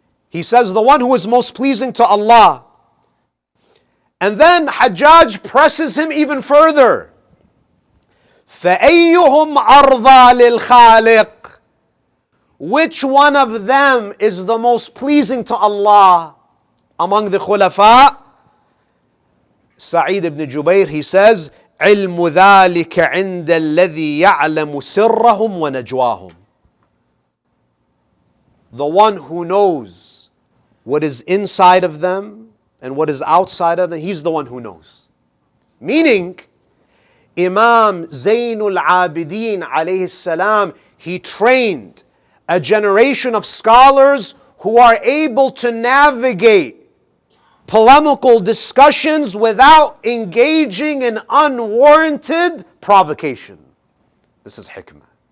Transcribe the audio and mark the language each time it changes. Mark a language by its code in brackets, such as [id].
[en] He says the one who is most pleasing to Allah. And then Hajjaj presses him even further. [ar] فَأَيُّهُمْ أَرْضَى لِلْخَالِقِ. [en] Which one of them is the most pleasing to Allah among the khulafa? Sa'id ibn Jubayr, he says, [ar] عِلْمُ ذَلِكَ عِنْدَ الَّذِي يَعْلَمُ سِرَّهُمْ وَنَجْوَاهُمْ. [en] The one who knows what is inside of them and what is outside of them, he's the one who knows. Meaning, Imam Zaynul Abidin alayhi salam, he trained a generation of scholars who are able to navigate polemical discussions without engaging in unwarranted provocation. This is hikmah.